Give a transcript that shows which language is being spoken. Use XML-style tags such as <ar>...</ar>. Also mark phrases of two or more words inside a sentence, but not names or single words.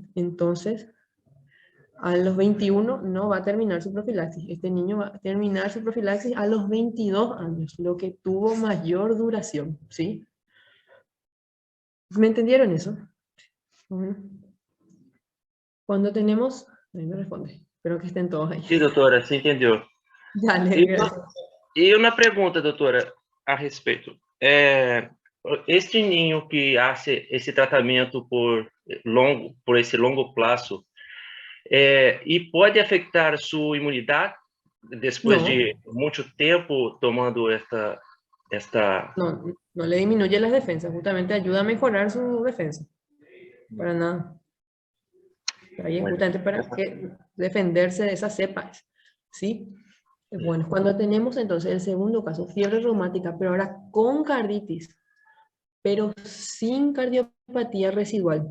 <es>Entonces, a los 21 no va a terminar su profilaxis. Este niño va a terminar su profilaxis a los 22 años, lo que tuvo mayor duración, ¿sí? ¿Me entendieron eso? Bueno. Cuando tenemos... Ahí me responde. Espero que estén todos ahí.</es> <pt>Sim, doutora, se entendeu.</pt> <es>Dale, gracias.</es> <pt>E uma pergunta, doutora, a respeito. Este ninho que hace esse tratamento por esse longo prazo, e pode afetar sua imunidade depois de muito tempo tomando esta...</pt> <es>No, no le disminuye las defensas, justamente ayuda a mejorar su defensa. Para nada. Ahí es justamente para que defenderse de esas cepas, ¿sí? Bueno, cuando tenemos entonces el segundo caso, fiebre reumática, pero ahora con carditis, pero sin cardiopatía residual.</es>